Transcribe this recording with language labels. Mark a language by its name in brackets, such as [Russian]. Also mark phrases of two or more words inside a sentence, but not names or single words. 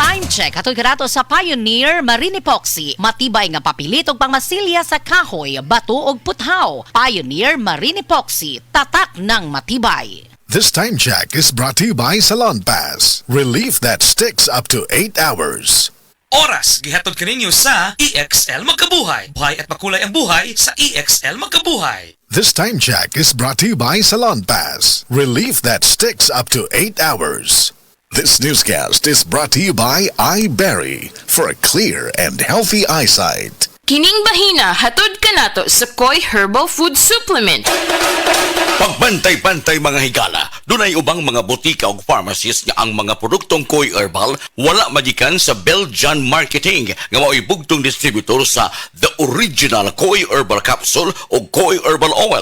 [Cebuano] check ato karato sa Pioneer Marine Epoxy. Matibay nga papilit og pangmasilya sa kahoy, bato ug puthaw. [Filipino] Pioneer Marine Epoxy, tatak ng matibay. [English] This time check is brought to you by Salon Pass. Relief that sticks up to 8 hours. [Cebuano] Oras, gihatod kaninyo sa EXL Magkabuhay. [Filipino] Buhay at makulay ang buhay sa EXL Magkabuhay. [English] This time check is brought to you by Salon Pass. Relief that sticks up to 8 hours. This newscast is brought to you by iBerry for a clear and healthy eyesight. [Cebuano] Kining bahina hatod kanato sa Koi Herbal Food Supplement. Pagbantay-bantay mga higala, dunay ubang mga botika o pharmacies nga ang mga produktong Koi Herbal wala magikan sa Belgian Marketing nga mao'y bugtong distributor sa The Original Koi Herbal Capsule o Koi Herbal Oil.